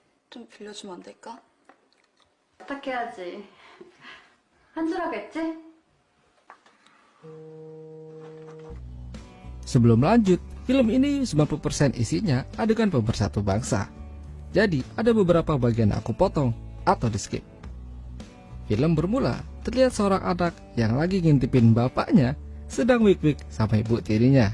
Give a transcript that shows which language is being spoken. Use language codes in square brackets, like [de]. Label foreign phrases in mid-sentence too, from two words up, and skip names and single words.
[ko] 좀 빌려주면 안 될까? 부탁해야지. 한 줄 하겠지? [id] Sebelum lanjut, film ini 90% isinya adegan pemersatu bangsa. Jadi ada beberapa bagian aku potong atau di skip. Film bermula terlihat seorang anak yang lagi ngintipin bapaknya sedang wik-wik sama ibu tirinya.